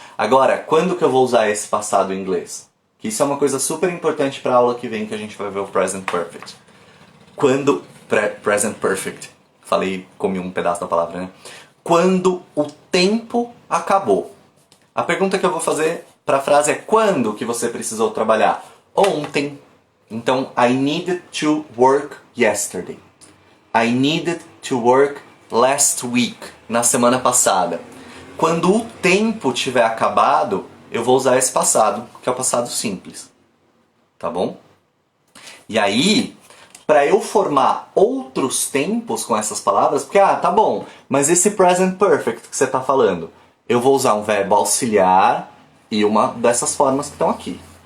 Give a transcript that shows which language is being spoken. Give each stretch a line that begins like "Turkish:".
Portuguese: Agora, quando que eu vou usar esse passado em inglês? Que isso é uma coisa super importante para a aula que vem, que a gente vai ver o present perfect. Quando... present perfect. Falei, comi um pedaço da palavra, né? Quando o tempo acabou. A pergunta que eu vou fazer para a frase é quando que você precisou trabalhar? Ontem.
English: Então, I needed to work yesterday. I needed to work last week,
Portuguese: na semana passada. Quando o tempo tiver acabado, eu vou usar esse passado, que é o passado simples. Tá bom? E aí, para eu formar outros tempos com essas palavras, porque, tá bom, mas esse present perfect que você está falando, eu vou usar um verbo auxiliar e uma dessas formas que estão aqui.